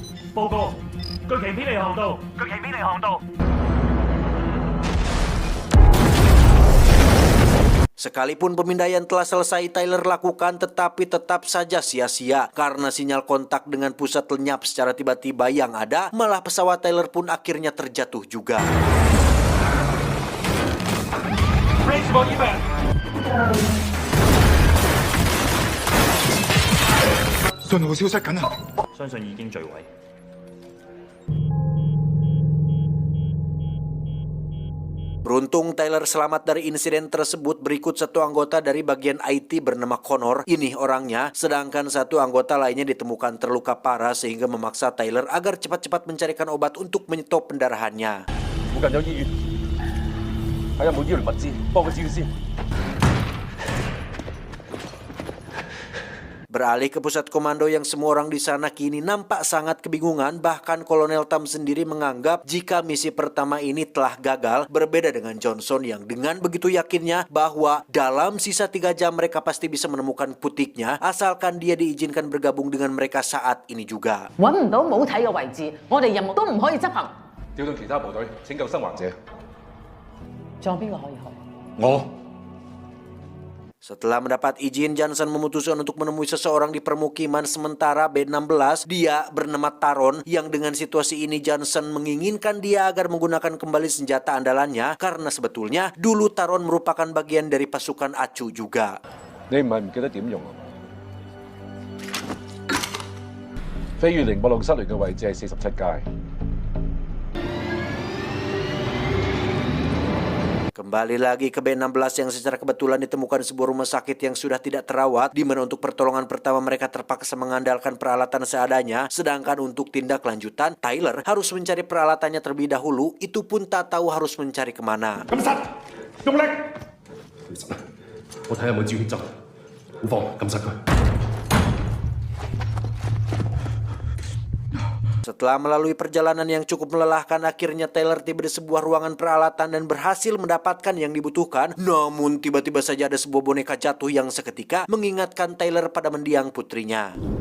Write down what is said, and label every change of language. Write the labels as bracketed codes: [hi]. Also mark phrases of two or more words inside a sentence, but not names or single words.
[id] Sekalipun pemindaian telah selesai Tyler lakukan, tetapi tetap saja sia-sia karena sinyal kontak dengan pusat lenyap secara tiba-tiba yang ada, malah pesawat Tyler pun akhirnya terjatuh juga. [yue] 信號消失緊啊！相信已經墜毀。 [id] Beruntung Tyler selamat dari insiden tersebut. Berikut 1 anggota dari bagian IT bernama Connor. Ini orangnya, sedangkan 1 anggota lainnya ditemukan terluka parah sehingga memaksa Tyler agar cepat-cepat mencarikan obat untuk menyetop pendarahannya. [yue] 附近有醫院，睇有冇醫療物資，幫佢照先。 [id] Beralih ke pusat komando yang semua orang di sana kini nampak sangat kebingungan. Bahkan Kolonel Tam sendiri menganggap jika misi pertama ini telah gagal, berbeda dengan Johnson yang dengan begitu yakinnya bahwa dalam sisa 3 jam mereka pasti bisa menemukan putiknya asalkan dia diizinkan bergabung dengan mereka saat ini juga. [yue] 揾唔到母體嘅位置，我哋任務都唔可以執行。調動其他部隊拯救生還者。仲有邊個可以去？我 [id] Setelah mendapat izin, Johnson memutuskan untuk menemui seseorang di permukiman sementara B-16. Dia bernama Taron, yang dengan situasi ini Johnson menginginkan dia agar menggunakan kembali senjata andalannya karena sebetulnya dulu Taron merupakan bagian dari pasukan ACU juga. [yue] 你唔係唔記得點用啊？飛越寧波路失聯嘅位置係47街。 [id] Kembali lagi ke B-16 yang secara kebetulan ditemukan sebuah rumah sakit yang sudah tidak terawat, di mana untuk pertolongan pertama mereka terpaksa mengandalkan peralatan seadanya, sedangkan untuk tindak lanjutan Tyler harus mencari peralatannya terlebih dahulu, itu pun tak tahu harus mencari kemana. [yue] 其實咧，我睇下有冇照血針，好放，撳實佢。 [id] Setelah melalui perjalanan yang cukup melelahkan, akhirnya Taylor tiba di sebuah ruangan peralatan dan berhasil mendapatkan yang dibutuhkan. Namun tiba-tiba saja ada sebuah boneka jatuh yang seketika mengingatkan Taylor pada mendiang putrinya.